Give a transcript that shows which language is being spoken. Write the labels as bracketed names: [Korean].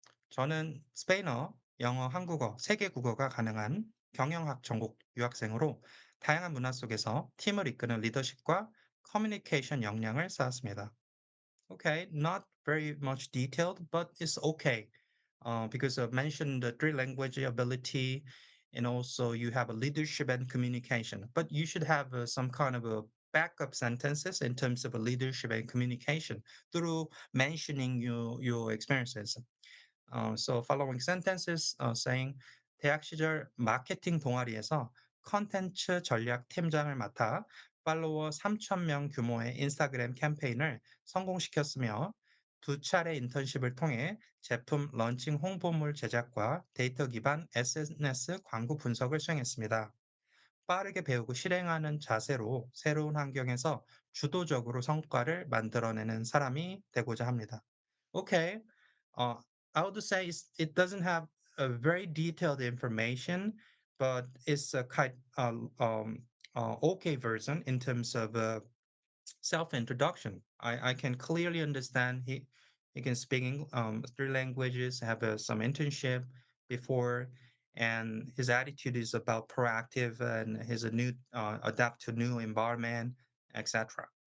[Korean] 저는 스페인어, 영어, 한국어, 세계 국어가 가능한 경영학 전공 유학생으로 다양한 문화 속에서 팀을 이끄는 리더십과 커뮤니케이션 역량을 쌓았습니다. [English] Okay, not very much detailed, but it's okay because I've mentioned the three language ability and also you have a leadership and communication, but you should have some kind of a backup sentences in terms of leadership and communication through mentioning your experiences. So following sentences saying [Korean] 대학 시절 마케팅 동아리에서 컨텐츠 전략 팀장을 맡아 팔로워 3천 명 규모의 인스타그램 캠페인을 성공시켰으며 두 차례 인턴십을 통해 제품 런칭 홍보물 제작과 데이터 기반 SNS 광고 분석을 수행했습니다. 빠르게 배우고 실행하는 자세로 새로운 환경에서 주도적으로 성과를 만들어내는 사람이 되고자 합니다. [English] Okay, uh, I would say it doesn't have a very detailed information, but it's a kind okay version in terms of self-introduction. I can clearly understand he can speak three languages, have some internship before, and his attitude is about proactive and he's a new adapt to new environment, etc.